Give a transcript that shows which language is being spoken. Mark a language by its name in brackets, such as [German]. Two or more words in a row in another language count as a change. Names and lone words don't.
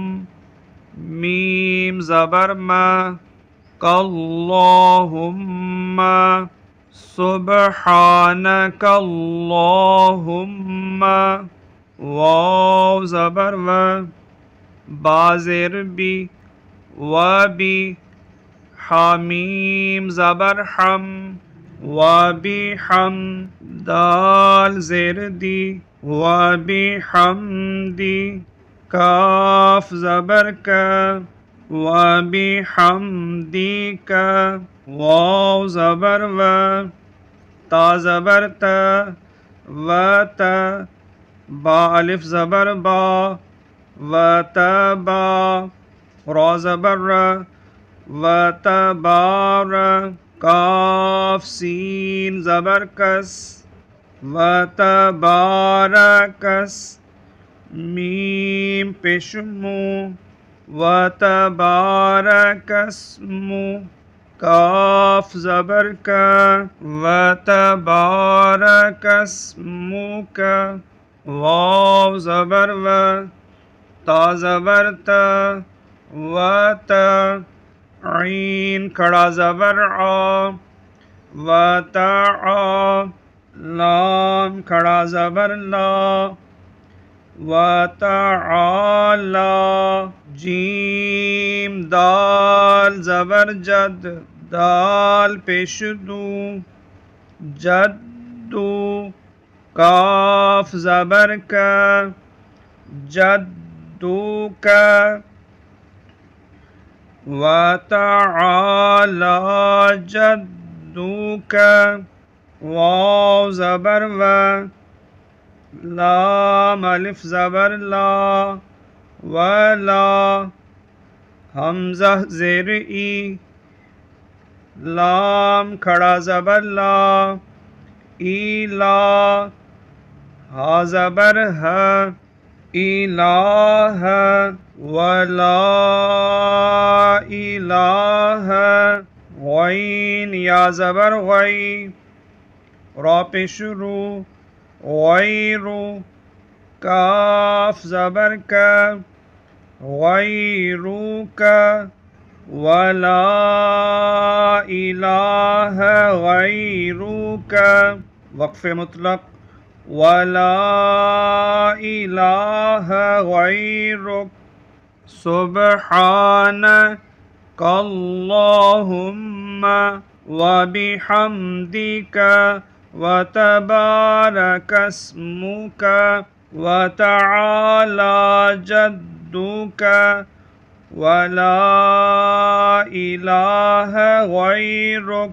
[Urdu] میم زبر ما، کاللہم. [Arabic] سبحانک اللہم. [Urdu] واو زبر و، با زیر بی، و بی. حامیم زبر ہم، و بی ہم. دال زیر دی، و بی ہم دی. کاف زبر کا، و بی ہم دی کا. واو زبر و، تا زبر تا، و تا. با الف زبر با، و تا با. را زبر را، و تبار. کاف سین زبر کس، و تبارکس. میم پیشمو، و تبارکسمو. کاف زبر کا، [Arabic] و تبارکسمک. [Urdu] واو زبر و، تا زبر تا، و تا. عین کھڑا زبر آ، و تعا. لام کھڑا زبر لا، و تعالی. جیم دال زبر جد، دال پیش دو، جدو. کاف زبر کا، جدو کا. [Arabic] وَتَعَالَى جَدُّكَ. [Urdu] واو زبر و، لام الف زبر لا، ولا. حمزہ زیر ای، لام کھڑا زبر لا، ایلا. ہا زبر ہے، الہ. [Arabic] ولا الہ. [Urdu] غین یا زبر غی، را پیش رو، غیر. کاف زبر کا، غیرک، ولا [Arabic] الہ غیرک، [Urdu] وقف مطلق، [Arabic] ولا الہ غیرک، سبحانک اللہم وبحمدک وتبارک اسمک وتعالی جدک ولا الہ غیرک۔